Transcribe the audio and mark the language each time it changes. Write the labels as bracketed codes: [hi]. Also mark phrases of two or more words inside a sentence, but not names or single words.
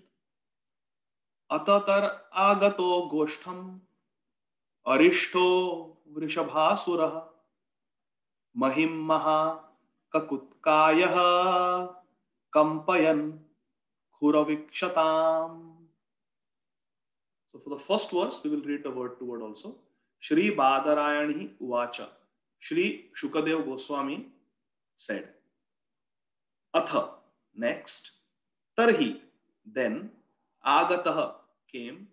[sa] अततर् आगतो गोष्ठम् अरिष्टो वृषभासुरः महीम् मह ककुत्कायः कम्पयन् खुरविक्षताम्. [en] So for the first verse, we will read the word to word also. [sa] श्री बादरायणि उवाच. [en] Shri Shukadev Goswami said. Atha, next. Tarhi, then. Agataha, came.